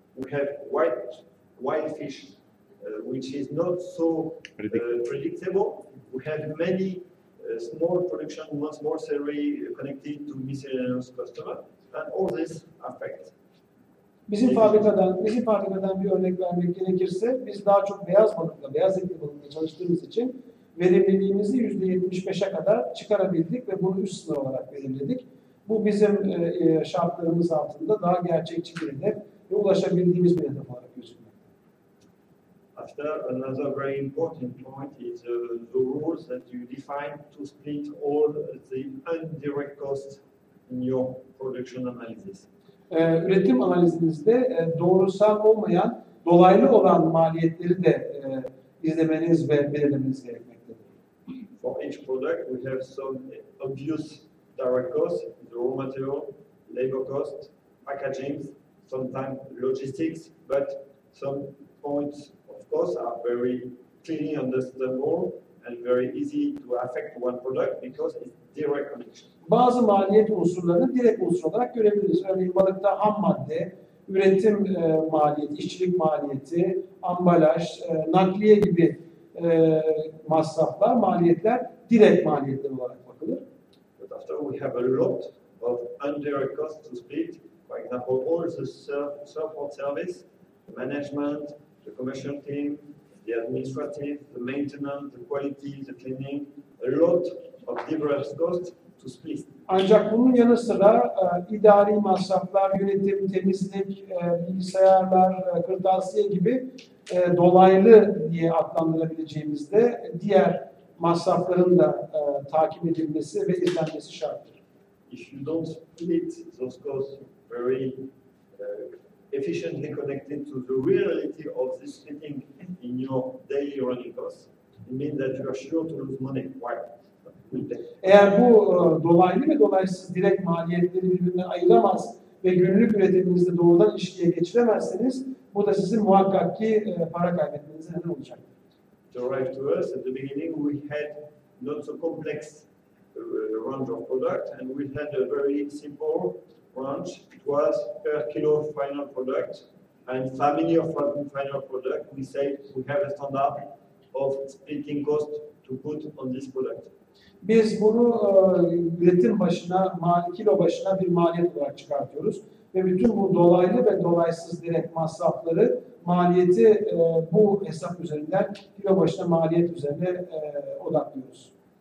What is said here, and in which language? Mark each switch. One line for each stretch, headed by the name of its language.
English: We have wild fish, which is not so predictable. We have many small production, small salary connected to miscellaneous customer, and all this affects.
Turkish: Bizim fabrikadan bir örnek vermek gerekirse, biz daha çok beyaz balıkla, beyaz etli balıkla çalıştığımız için verimliliğimizi %75'e kadar çıkarabildik ve bunu üst sınır olarak belirledik. Bu bizim şartlarımız altında daha gerçekçi bir hedef ve ulaşabildiğimiz bir hedef olarak gözükmekte.
English: After another very important point is the rules that you define to split all the indirect costs in your production analysis.
Turkish: Üretim analizinizde doğrusal olmayan, dolaylı olan maliyetleri de izlemeniz ve belirlemeniz gerekmektedir.
English: For each product, we have some obvious direct costs, the raw material, labor cost, packaging, sometimes logistics, but some points of course are very clearly understandable and very easy to affect one product because it's direct connection.
Turkish: Bazı maliyet unsurlarını direkt unsur olarak görebiliriz. Örneğin balıkta ham madde, üretim maliyeti, işçilik maliyeti, ambalaj, nakliye gibi masraflar, maliyetler direkt maliyetler olarak bakılır.
English: But after we have a lot of indirect costs to split, for example, all the support service, the management, the commercial team, the administrative, the maintenance, the quality, the cleaning, a lot of diverse costs to split.
Turkish: Ancak bunun yanı sıra idari masraflar, yönetim, temizlik, bilgisayarlar, kırtasiye gibi dolaylı diye adlandırabileceğimizde diğer masrafların da takip edilmesi ve izlenmesi şarttır.
English: If you don't split those costs very efficiently connected to the reality of this splitting in your daily running costs, it means that you are sure to lose money. Why?
Turkish: Eğer bu dolaylı ve dolaysız direkt maliyetleri birbirinden ayıramaz ve günlük üretiminizde doğrudan ilişkiye geçiremezseniz bu da sizin muhakkak ki para kaybetmenize neden olacaktır.
English: To arrive to us at the beginning, we had not so complex range of product, and we had a very simple range. It was per kilo final product and family of final product. We say we have a standard of splitting cost to put on this product.
Turkish: Biz bunu üretim başına, kilo başına bir maliyet olarak çıkartıyoruz. Ve bütün bu dolaylı ve dolaysız direkt masrafları, maliyeti bu hesap üzerinden, kilo başına maliyet üzerine odaklıyoruz.